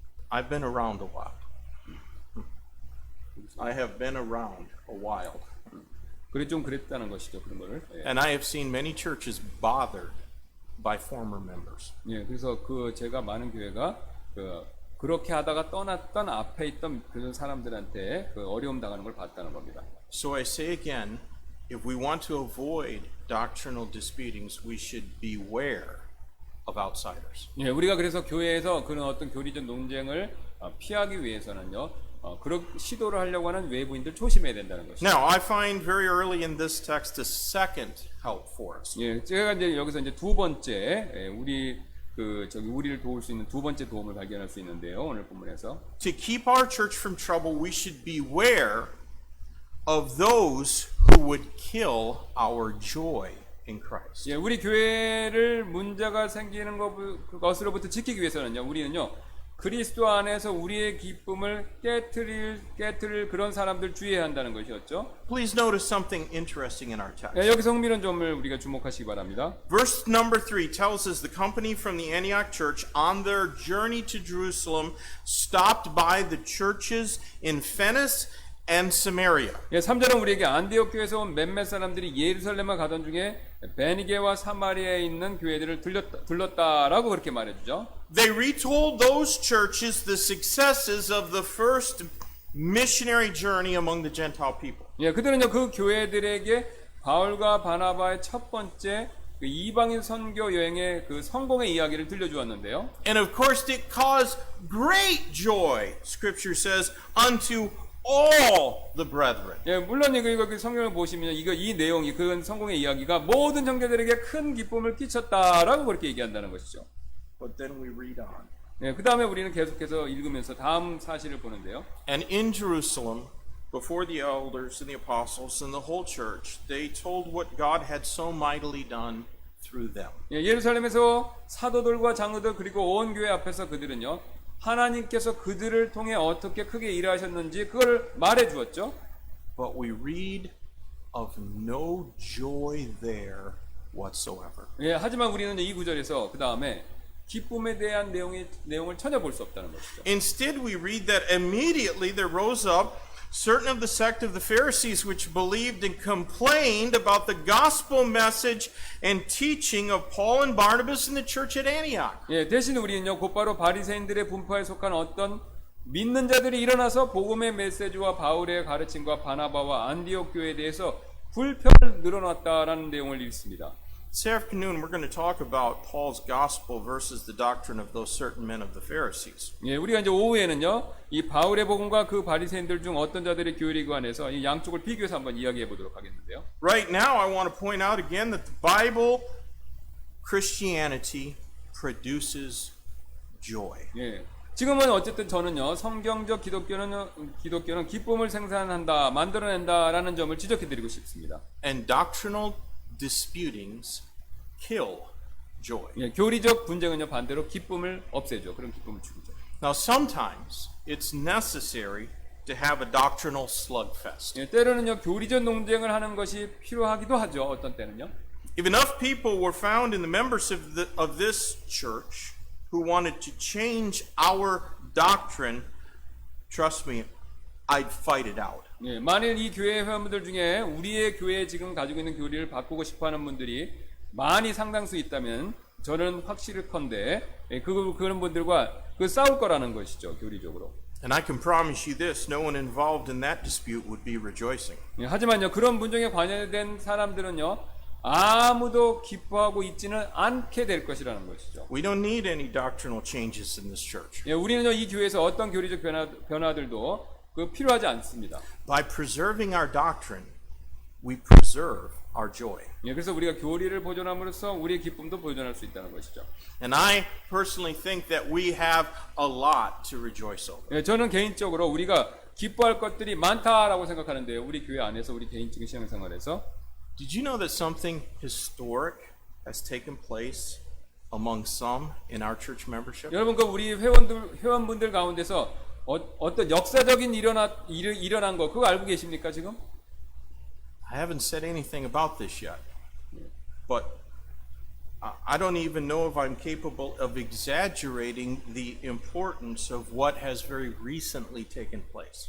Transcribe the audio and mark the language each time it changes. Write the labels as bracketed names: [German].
[English] I've been around a while. I have been around a while. [Korean] 그래 좀 그랬다는 것이죠, 그런 거를. 예. [English] And I have seen many churches bothered by former members. [Korean] 예, 그래서 제가 많은 교회가 그렇게 하다가 떠났던 앞에 있던 그런 사람들한테 어려움 당하는 걸 봤다는 겁니다. [English] So I say again, if we want to avoid doctrinal disputings, we should beware of outsiders. [Korean] 예, 우리가 그래서 교회에서 그런 어떤 교리적 논쟁을 피하기 위해서는요, 그런 시도를 하려고 하는 외부인들 조심해야 된다는 것이죠. [English] Now, I find very early in this text a second help for us. [Korean] 예, 제가 이제 여기서 이제 두 번째 우리를 도울 수 있는 두 번째 도움을 발견할 수 있는데요, 오늘 본문에서. [English] To keep our church from trouble, we should beware of those who would kill our joy in Christ. [Korean] 예, 우리 교회를 문제가 생기는 것으로부터 지키기 위해서는요, 우리는요, 그리스도 안에서 우리의 기쁨을 깨트릴 그런 사람들 주의해야 한다는 것이었죠. [English] Please notice something interesting in our text. [Korean] 예, 여기서 흥미로운 점을 우리가 주목하시기 바랍니다. [English] Verse number 3 tells us the company from the Antioch church on their journey to Jerusalem stopped by the churches in Phoenice and Samaria. [Korean] 예, 3절은 우리에게 안디옥 교회에서 온 몇몇 사람들이 예루살렘에 가던 중에 베니게와 사마리아에 있는 교회들을 들렀다라고 그렇게 말해주죠. [English] They retold those churches the successes of the first missionary journey among the Gentile people. [Korean] 예, 그들은요 그 교회들에게 바울과 바나바의 첫 번째 그 이방인 선교 여행의 그 성공의 이야기를 들려주었는데요. [English] And of course it caused great joy, Scripture says, unto all the brethren. [Korean] 예, 물론 이거 성경을 보시면 이 내용이 그 성공의 이야기가 모든 형제들에게 큰 기쁨을 끼쳤다라고 그렇게 얘기한다는 것이죠. [English] But then we read on. [Korean] 예, 그 다음에 우리는 계속해서 읽으면서 다음 사실을 보는데요. [English] And in Jerusalem, before the elders and the apostles and the whole church, they told what God had so mightily done through them. [Korean] 예, 예루살렘에서 사도들과 장로들 그리고 온 교회 앞에서 그들은요, 하나님께서 그들을 통해 어떻게 크게 일하셨는지 그걸 말해 주었죠. [English] But we read of no joy there whatsoever. [Korean] 예, 하지만 우리는 이 구절에서 그 다음에 기쁨에 대한 내용을 전혀 볼 수 없다는 것이죠. [English] Instead, we read that immediately there rose up certain of the sect of the Pharisees which believed and complained about the gospel message and teaching of Paul and Barnabas in the church at Antioch. [Korean] 예, 대신 우리는요 곧바로 바리새인들의 분파에 속한 어떤 믿는 자들이 일어나서 복음의 메시지와 바울의 가르침과 바나바와 안디옥 교회에 대해서 불평을 늘어놨다라는 내용을 읽습니다. [English] This afternoon, we're going to talk about Paul's gospel versus the doctrine of those certain men of the Pharisees. [Korean] 예, 우리가 이제 오후에는요, 이 바울의 복음과 그 바리새인들 중 어떤 자들의 교리에 관해서 이 양쪽을 비교해서 한번 이야기해 보도록 하겠는데요. [English] Right now, I want to point out again that the Bible, Christianity, produces joy. [Korean] 예, 지금은 어쨌든 저는요, 성경적 기독교는 기쁨을 생산한다, 만들어낸다라는 점을 지적해드리고 싶습니다. And doctrinal disputings kill joy. 예, 교리적 분쟁은요 반대로 기쁨을 없애죠. 그런 기쁨을 죽이죠. [English] Now, sometimes it's necessary to have a doctrinal slugfest. [Korean] 예, 때로는요 교리적 논쟁을 하는 것이 필요하기도 하죠. 어떤 때는요. [English] If enough people were found in the members of this church who wanted to change our doctrine, trust me, I'd fight it out. [Korean] 예, 만일 이 교회 회원분들 중에 우리의 교회에 지금 가지고 있는 교리를 바꾸고 싶어하는 분들이 많이 상당수 있다면 저는 확실히컨대 그런 분들과 싸울 거라는 것이죠, 교리적으로. [English] And I can promise you this, no one involved in that dispute would be rejoicing. [Korean] 예, 하지만요 그런 분쟁에 관여된 사람들은요 아무도 기뻐하고 있지는 않게 될 것이라는 것이죠. [English] We don't need any doctrinal changes in this church. [Korean] 예, 우리는요 이 교회에서 어떤 교리적 변화들도 필요하지 않습니다. [English] By preserving our doctrine, we preserve our joy. [Korean] 예, 그래서 우리가 교리를 보존함으로써 우리의 기쁨도 보존할 수 있다는 것이죠. [English] And I personally think that we have a lot to rejoice over. [Korean] 예, 저는 개인적으로 우리가 기뻐할 것들이 많다라고 생각하는데요. 우리 교회 안에서 우리 개인적인 신앙생활에서 [English] Did you know that something historic has taken place among some in our church membership? [Korean] 여러분 그 우리 회원분들 가운데서 어떤 역사적인 일어난 거 그거 알고 계십니까 지금? [English] I haven't said anything about this yet, but I don't even know if I'm capable of exaggerating the importance of what has very recently taken place.